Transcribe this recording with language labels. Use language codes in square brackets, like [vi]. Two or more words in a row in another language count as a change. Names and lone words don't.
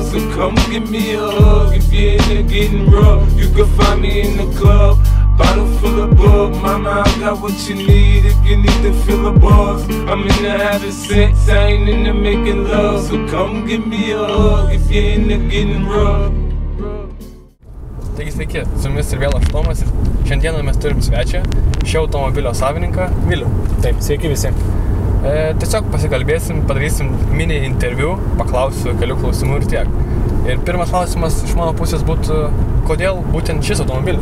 [en] So come give me a hug if you're into getting rough. You can find me in the club, bottle full of bug. Mama, I got what you need if you need to fill a buzz. I'm into having sex, I ain't into making love. So come give me a hug if you're into getting rough. [lt] Taigi sveiki, su jumis ir vėl aš Tomas ir šiandieną mes turim svečią, šio automobilio savininką Vilių. Taip, sveiki visi. Tiesiog pasikalbėsim, padarysim mini interviu, paklausiu kelių klausimų ir tiek. Ir pirmas klausimas iš mano pusės būtų, kodėl būtent šis automobilis?